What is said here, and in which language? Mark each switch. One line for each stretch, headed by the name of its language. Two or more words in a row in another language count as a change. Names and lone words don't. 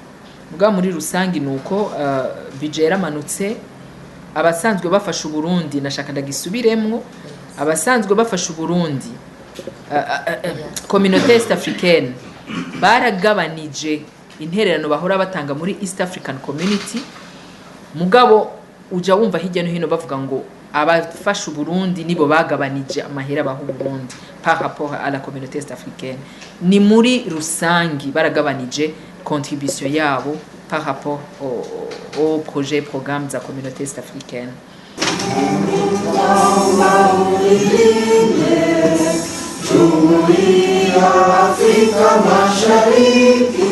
Rundi: Mugabo muri rusangi nuko budget yaramanutse, abasanzwe bafasha Burundi nashaka ndagisubiremwo, abasanzwe bafasha Burundi communauté East Africaine baragabanije intererano bahora batanga muri East African Community, mugabo uja wumva hirya no hino bavuga ngo abafasha Burundi nibo bagabanije amahera baho Burundi
French: par rapport à la communauté East Africaine.
Rundi: Ni muri rusangi baragabanije contribution yabo
French: par rapport au projet programme de la communauté East Africaine. Jumuiya Afrika Mashariki